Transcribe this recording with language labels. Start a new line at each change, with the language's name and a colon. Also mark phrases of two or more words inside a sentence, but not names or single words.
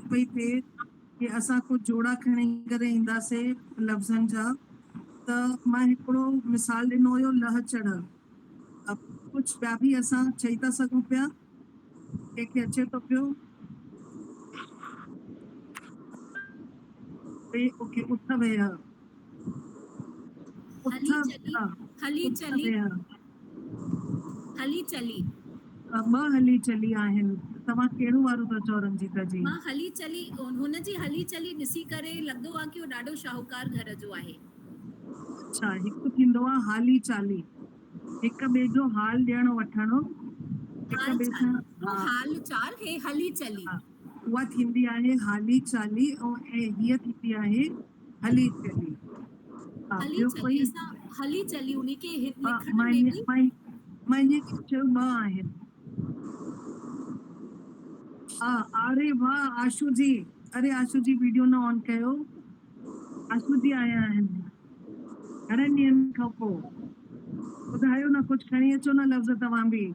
Sindhi: पई थिए कि असां कुझु जोड़ा खणी करे ईंदासीं लफ़्ज़नि जा त मां हिकिड़ो मिसाल ॾिनो हुयो लह चढ़ कुझु ॿिया बि असां चई था सघूं पिया कंहिंखे अचे थो पियो ओके उठ वेह हली चली हली चली हली चली ॿ हली चली आहिनि तव्हां कहिड़ो वारो था चओ रंजीता जी मां हली चली हुनजी हली चली ॾिसी करे लॻंदो आहे कि उहो ॾाढो शाहूकार घर जो आहे अच्छा हिकु थींदो आहे हाली चाली हिक ॿिए जो हाल ॾियणु वठणु हिक ॿिए सां हाल चाल हे हली चली उहा थींदी आहे हाली चाली ऐं हीअ थींदी आहे हली चली हली ॿियो चली कोई असां हली चली उन खे लिखण मां में बि मां इन चयो ॿ आहिनि हा अरे वाह आशू जी अरे आशू जी वीडियो न ऑन कयो आशू जी आया आहिनि घणनि ॾींहंनि खां पोइ ॿुधायो न कुझु खणी अचो न लफ़्ज़ तव्हां बि